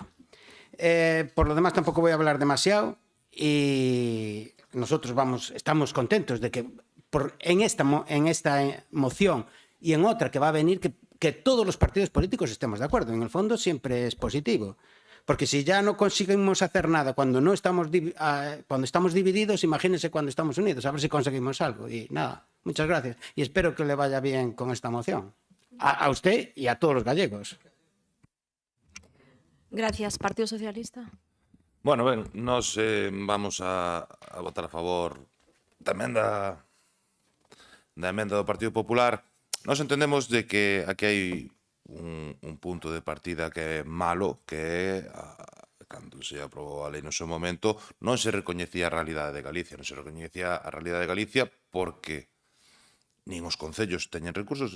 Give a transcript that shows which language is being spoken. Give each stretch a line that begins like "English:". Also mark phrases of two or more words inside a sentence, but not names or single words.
Spanish: Por lo demás tampoco voy a hablar demasiado y nosotros estamos contentos de que en esta moción y en otra que va a venir que todos los partidos políticos estemos de acuerdo. En el fondo siempre es positivo. Porque si ya no conseguimos hacer nada cuando estamos divididos, imagínense cuando estamos unidos, a ver si conseguimos algo. Y nada, muchas gracias. Y espero que le vaya bien con esta moción. A usted y a todos los gallegos. Gracias. Partido Socialista.
Galician: Bueno, ben, nós vamos a votar a favor da emenda do Partido Popular. Nós entendemos de que aquí hai un punto de partida que é malo, que é cando se aprobou a lei no seu momento non se recoñecía a realidade de Galicia, non se recoñecía a realidade de Galicia porque nin os concellos teñen recursos.